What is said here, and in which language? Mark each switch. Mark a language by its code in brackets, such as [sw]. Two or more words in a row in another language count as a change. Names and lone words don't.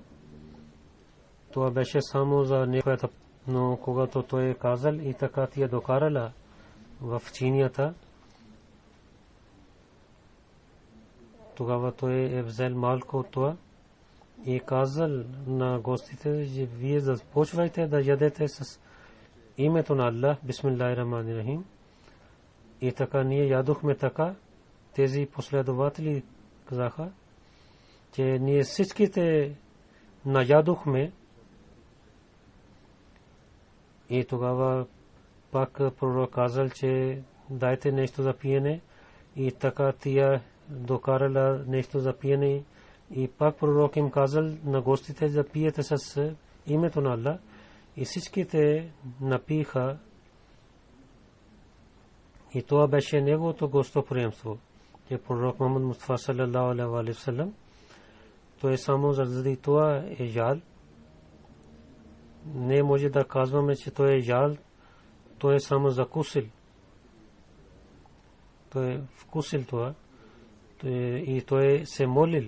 [bg] Това беше само за някоята, но когато той е казал и така тя докарала в чинията, тогава той е взел малко от това и казал на гостите, че вие започвайте да ядете с името на Аллах, [ar] بسم الله الرحمن الرحيم. [bg] И така ние ядохме така. Тези последователи казаха, че ние всичките наядохме. И тогава пак пророк казал, че дайте нещо за пиене. И така тия докарала нещо за пиене. И пак пророк им казал на гостите да пиете с името на Аллах. И всичките напиха. И това беше неговото гостоприемство, че пророк Мухаммад Мустафа [ar] صلى الله عليه وسلم, [bg] той само заради това е ял. Не може да казваме, че той е ял, той е само закусил. Той е вкусил това и той се молил.